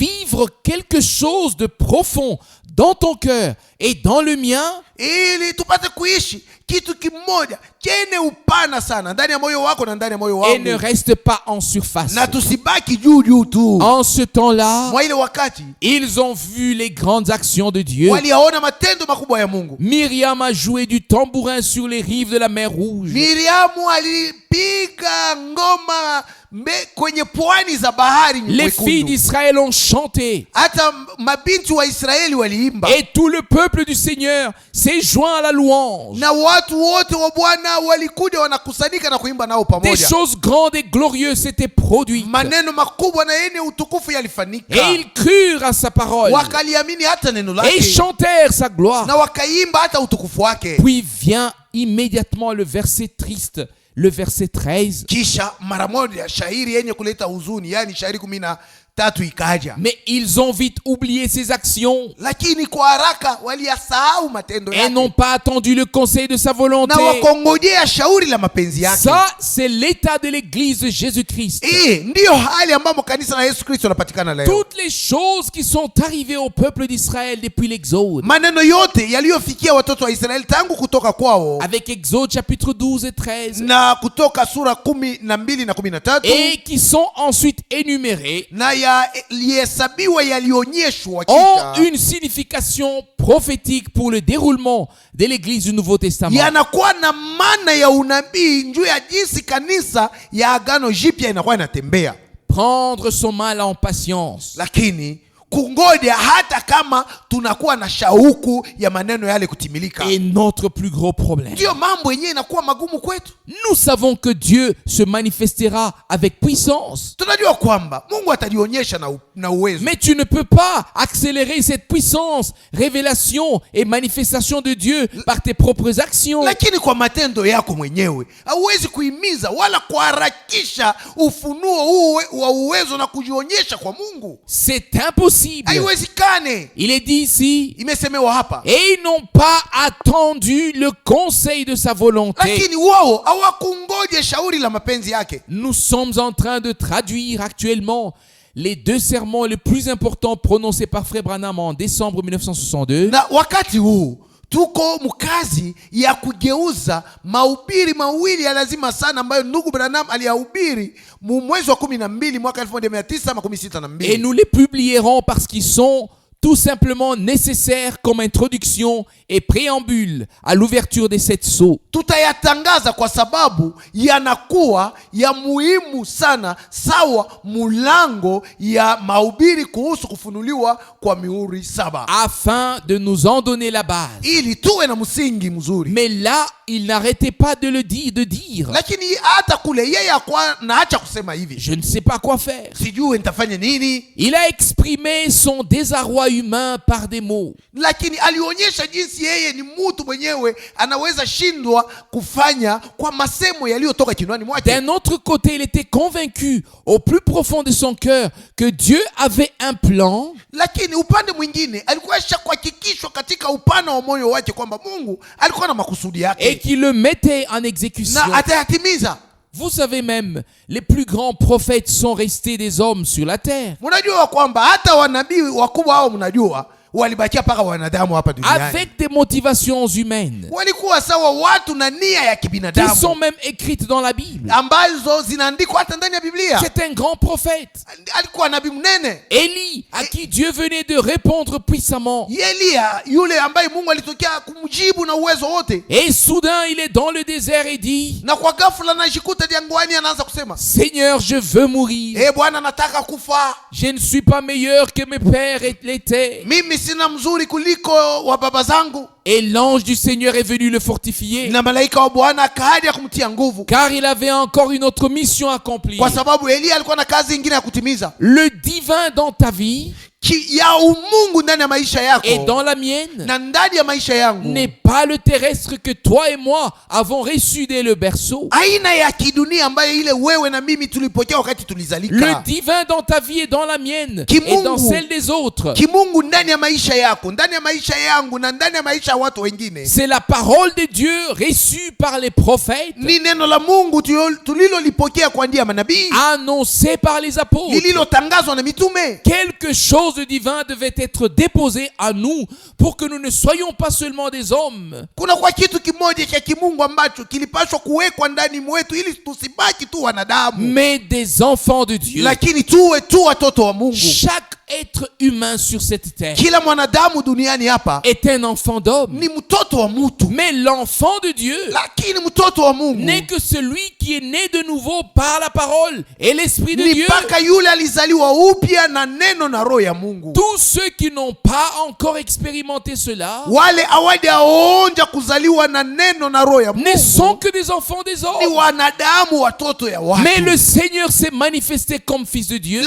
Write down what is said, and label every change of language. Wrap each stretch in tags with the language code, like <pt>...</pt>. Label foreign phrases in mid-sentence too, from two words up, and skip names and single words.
<fr>puisse vivre quelque chose de profond dans ton cœur et dans le mien,</fr> <sw>ili tupate kuishi kitu kimoja chenye upana sana ndani ya moyo wako na ndani ya moyo</sw> <fr>et ne</fr> <sw>wangu,</sw> <fr>reste pas en surface.</fr> <sw>na tusibaki juu juu tu.</sw> <fr>En ce temps-là,</fr> <sw>Mwa ile wakati</sw> <fr>ils ont vu les grandes actions de Dieu.</fr> <sw>waliyaona matendo makubwa ya Mungu.</sw> <fr>Myriam a joué du tambourin sur les rives de la mer Rouge.</fr> <sw>Miriamu alipiga ngoma kwenye pwani za bahari</sw> <fr>Les filles</fr> <sw>Nyekundu.</sw> <fr>d'Israël ont chanté.</fr> <sw>Hata mabinti wa Israeli waliimba,</sw> <fr>Et tout le peuple du Seigneur s'est joint à la louange.</fr> <sw>na watu wote wa Bwana walikuja wanakusanyika na kuimba nao</sw> <fr>Des</fr> <sw>pamoja.</sw> <fr>choses grandes et glorieuses s'étaient produites.</fr> <sw>Maneno makubwa na yenye utukufu</sw> <fr>Et</fr> <sw>yalifanyika,</sw> <fr>ils crurent à sa parole.</fr> <sw>wakaliamini hata neno</sw> <fr>Et ils</fr> <sw>lake</sw> <fr>chantèrent sa gloire.</fr> <sw>na wakaimba hata utukufu wake.</sw> <fr>Puis vient immédiatement le verset triste, le verset 13.</fr> <sw>Kisha mara moja shairi yenye kuleta huzuni, yani shairi 13 ikaja,</sw> <fr>Mais ils ont vite oublié ses actions</fr> <sw>lakini kwa haraka waliyasahau matendo</sw> <fr>et n'ont</fr> <sw>yake</sw> <fr>pas attendu le conseil de sa volonté.</fr> <sw>na wakongojea shauri la mapenzi yake.</sw> <fr>Ça, c'est l'état de l'église de Jésus-Christ.</fr> <sw>Ndiyo hali ambamo kanisa la Yesu Kristo linapatikana leo.</sw> <fr>Toutes les choses qui sont arrivées au peuple d'Israël depuis l'Exode,</fr> <sw>Maneno yote yaliyofikia watoto wa Israeli tangu kutoka kwao</sw> <fr>avec Exode chapitre 12 et 13,</fr> <sw>na kutoka sura 12 na 13,</sw> <fr>et qui sont ensuite énumérées,</fr> <sw>na yalihesabiwa yalionyeshwa</sw> <fr>ont</fr> <sw>kisha</sw> <fr>une signification prophétique pour le déroulement de l'église du Nouveau Testament.</fr> <sw>yanakuwa na maana ya unabii juu ya jinsi kanisa ya Agano Jipya inakuwa inatembea.</sw> <fr>Prendre son mal en patience.</fr> <sw>Lakini kungoja hata kama tunakuwa na shauku ya maneno yale kutimilika,</sw> <fr>Et notre plus gros problème.</fr> <sw>ndiyo mambo yenyewe inakuwa magumu kwetu.</sw> <fr>Nous savons que Dieu se manifestera avec puissance.</fr> <sw>Tunajua kwamba Mungu atajionyesha na uwezo,</sw> <fr>Mais tu ne peux pas accélérer cette puissance, révélation et manifestation de Dieu par tes propres actions.</fr> <sw>lakini kwa matendo yako mwenyewe hauwezi kuhimiza wala kuharakisha ufunuo huu wa uwezo na kujionyesha kwa Mungu.</sw> <fr>C'est impossible.</fr> <sw>Haiwezekane.</sw> <fr>Il est dit ici,</fr> <sw>Imesemewa hapa,</sw> <fr>et ils n'ont pas attendu le conseil de sa volonté.</fr> <sw>lakini wao hawakungoje shauri la mapenzi yake.</sw> <fr>Nous sommes en train de traduire actuellement les deux sermons les plus importants prononcés par Frère Branham en décembre 1962.</fr> <sw>Na wakati huu tuko mkazi ya kugeuza mahubiri mawili ya lazima sana ambayo ndugu Branham aliyahubiri mwezi wa 12 mwaka 1962.</sw> <fr>Et nous les publierons parce qu'ils sont tout simplement nécessaires comme introduction et préambule à l'ouverture des 7 sceaux.</fr> <sw>Tutayatangaza kwa sababu yanakuwa ya muhimu sana, sawa mulango ya mahubiri kuhusu kufunuliwa kwa mihuri 7,</sw> <fr>Afin de nous en donner la base.</fr> <sw>ili tuwe na msingi mzuri.</sw> <fr>Mais là, il n'arrêtait pas de le dire.</fr> <sw>Lakini hata kule yeye akwa naacha kusema hivi,</sw> <fr>Je ne sais pas quoi faire.</fr> <sw>sijui nitafanya nini.</sw> <fr>Il a exprimé son désarroi humain par des mots.</fr> <sw>Lakini alionyesha jinsi yeye ni mtu mwenyewe anaweza shindwa kufanya kwa masemo yaliyotoka kinwani mwake.</sw> <fr>D'un autre côté, il était convaincu au plus profond de son cœur que Dieu avait un plan</fr> <sw>Lakini upande mwingine alikuwa kuhakikishwa katika upana wa moyo wake kwamba Mungu alikuwa na makusudi</sw> <fr>et</fr> <sw>yake</sw> <fr>qu'il le mettait en exécution.</fr> <sw>na atayatimiza.</sw> <fr>Vous savez même, les plus grands prophètes sont restés des hommes sur la terre,</fr> <sw>Mnajua kwamba hata wanabii wakubwa hao, mnajua walibakia paka wanadamu hapa duniani,</sw> <fr>avec des motivations humaines,</fr> <sw>walikuwa sawa watu na nia ya</sw> <fr>qui</fr> <sw>kibinadamu</sw> <fr>sont même écrites dans la Bible.</fr> <sw>ambazo zinaandikwa hata ndani ya Biblia.</sw> <fr>C'est un grand prophète.</fr> <sw>Alikuwa nabii mnene</sw> <fr>Élie, à qui Dieu venait de répondre puissamment.</fr> <sw>Elia, yule ambaye Mungu alitokea kumjibu na uwezo wote,</sw> <fr>Et soudain, il est dans le désert et dit,</fr> <sw>na kwa ghafla anajikuta jangwani, anaanza kusema,</sw> <fr>Seigneur, je veux mourir.</fr> <sw>Bwana, nataka kufa,</sw> <fr>Je ne suis pas meilleur que mes pères l'étaient.</fr> <sw>mimi sina mzuri kuliko wa baba zangu.</sw> <fr>Et l'ange du Seigneur est venu le fortifier,</fr> <sw>Na malaika wa Bwana akaja kumtia nguvu,</sw> <fr>car il avait encore une autre mission à accomplir.</fr> <sw>kwa sababu Elia alikuwa na kazi nyingine ya kutimiza.</sw> <fr>Le divin dans ta vie</fr> <sw>Ya umungu ndani ya maisha yako</sw> <fr>et dans la mienne</fr> <sw>na ndani ya maisha yangu</sw> <fr>n'est pas le terrestre que toi et moi avons reçu dès le berceau.</fr> <sw>aina ya kidunia ambayo ile wewe na mimi tulipokea wakati</sw> <fr>Le</fr> <sw>tulizalika.</sw> <fr>divin dans ta vie et dans la mienne</fr> <sw>Kimungu.</sw> <fr>et dans celle des autres</fr> <sw>Kimungu ndani ya maisha yako, ndani ya maisha yangu na ndani ya maisha kuonyesha watu wengine.</sw> <fr>C'est la parole de Dieu reçue par les prophètes,</fr> <sw>Ni neno la Mungu tulilolipokea kwa njia ya manabii,</sw> <fr>annoncée par les apôtres.</fr> <sw>lililotangazwa na mitume.</sw> <fr>Quelque chose de divin devait être déposé à nous pour que nous ne soyons pas seulement des hommes,</fr> <sw>Kuna kwa kitu kimoja cha kimungu ambacho kilipaswa kuwekwa ndani mwetu ili tusibaki tu wanadamu,</sw> <fr>mais des enfants de Dieu.</fr> <sw>lakini tuwe tu watoto wa Mungu.</sw> <fr>Chaque être humain sur cette terre</fr> <sw>Kila mwanadamu duniani hapa</sw> <fr>est un enfant d'homme.</fr> <sw>ni mtoto wa mtu,</sw> <fr>Mais l'enfant de Dieu</fr> <sw>lakini mtoto wa Mungu</sw> <fr>n'est que celui qui est né de nouveau par la parole et l'Esprit de</fr> <sw>ni</sw> <fr>Dieu.</fr> <sw>mpaka yule alizaliwa upya na neno na roho ya Mungu.</sw> <fr>Tous ceux qui n'ont pas encore expérimenté cela</fr> <sw>Wale hawajaonja kuzaliwa na neno na roho ya</sw> <fr>ne sont</fr> <sw>Mungu</sw> <fr>que des enfants des</fr> <sw>ni</sw> <fr>hommes.</fr> <sw>wanadamu, watoto ya</sw> <fr>Mais le</fr> <sw>watu.</sw> <fr>Seigneur s'est manifesté comme fils de Dieu</fr>